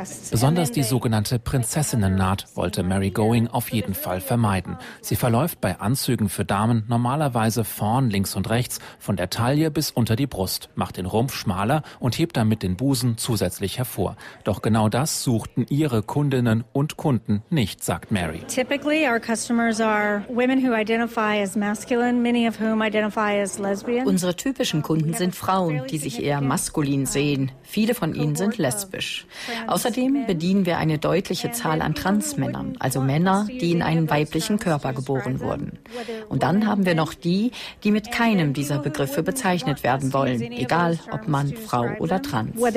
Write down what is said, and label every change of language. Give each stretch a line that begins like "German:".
German: Besonders die sogenannte Prinzessinnennaht wollte Mary Going auf jeden Fall vermeiden. Sie verläuft bei Anzügen für Damen normalerweise vorn, links und rechts, von der Taille bis unter die Brust, macht den Rumpf schmaler und hebt damit den Busen zusätzlich hervor. Doch genau das suchten ihre Kundinnen und Kunden nicht, sagt Mary.
English: Typically our customers are women who identify as masculine, many of whom identify as lesbian.
German: Unsere typischen Kunden sind Frauen, die sich eher maskulin sehen. Viele von ihnen sind lesbisch. Außerdem bedienen wir eine deutliche Zahl an Transmännern, also Männer, die in einen weiblichen Körper geboren wurden. Und dann haben wir noch die, die mit keinem dieser Begriffe bezeichnet werden wollen, egal ob Mann, Frau oder Trans.